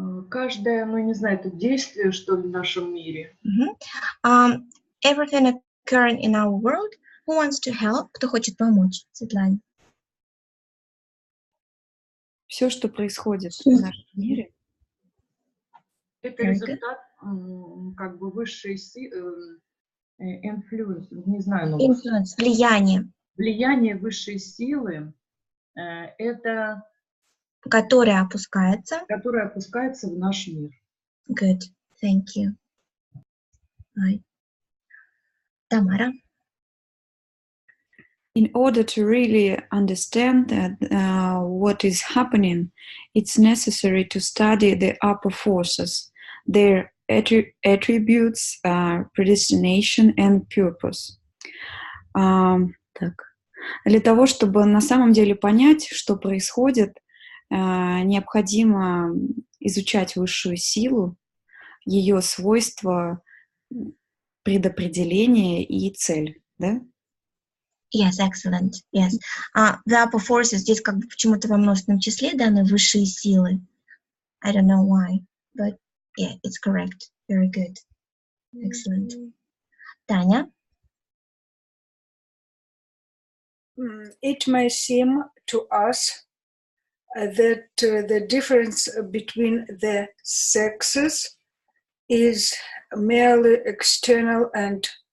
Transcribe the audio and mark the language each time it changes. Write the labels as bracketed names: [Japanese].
[Russian] Каждое, ну не знаю, это действие, что ли, в нашем мире. [English] Everything occurring in our world. Who wants to help? [Russian] Кто хочет помочь? [English] Светлана. [Russian] Все, что происходит в нашем мире, Это результат как бы высшей силы, influence, не знаю нового слова. Influence, влияние. Влияние высшей силы, это Которое опускается. которое опускается в наш мир. [English] Good. Thank you. Right. Тамара. in order to really understand what is happening, it's necessary to study the upper forces, their attributes, predestination and purpose. [Russian] Так. Для того, чтобы на самом деле понять, что происходит, необходимо изучать высшую силу, ее свойства, предопределение и цель, да? [English] Yes, excellent. Yes. The upper forces [Russian] здесь как бы почему-то во множественном числе даны высшие силы. [English] I don't know why, but yeah, it's correct. Very good. Excellent. Таня? It may seem to us that the difference between the sexes is merely external and